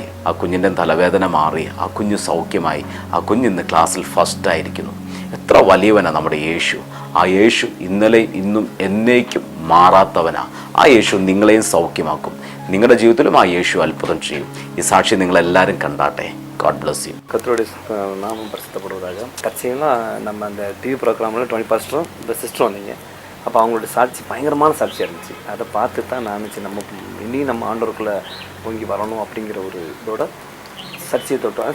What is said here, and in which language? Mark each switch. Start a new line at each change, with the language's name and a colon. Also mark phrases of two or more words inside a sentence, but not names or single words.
Malayalam: ആ കുഞ്ഞിൻ്റെ തലവേദന മാറി. ആ കുഞ്ഞ് സൗഖ്യമായി. ആ കുഞ്ഞിന്ന് ക്ലാസ്സിൽ ഫസ്റ്റായിരിക്കുന്നു. എത്ര വലിയവനാണ് നമ്മുടെ യേശു. ആ യേശു ഇന്നലെ ഇന്നും എന്നേക്കും മാറാത്തവനാ. ആ യേശു നിങ്ങളെയും സൗഖ്യമാക്കും. നിങ്ങളുടെ ജീവിതത്തിലും ആ യേശു അത്ഭുതം ചെയ്യും. ഈ സാക്ഷി നിങ്ങളെല്ലാവരും கண்டாட்டே.
English: God bless you.
Tamil: கர்த்தருடைய நாமம் பரிசுத்தப்படுவதாக. கட்சியெல்லாம் நம்ம அந்த டிவி ப்ரோக்ராமில் 20% இந்த சிஸ்டர் வந்தீங்க. அப்போ அவங்களோட சாட்சி பயங்கரமான சாட்சியாக இருந்துச்சு. அதை பார்த்து தான் நான் நினச்சி இனியும் நம்ம ஆண்டவருக்குள்ளே பொங்கி வரணும் அப்படிங்கிற ஒரு இதோட சர்ச்சையை தொட்டோம்.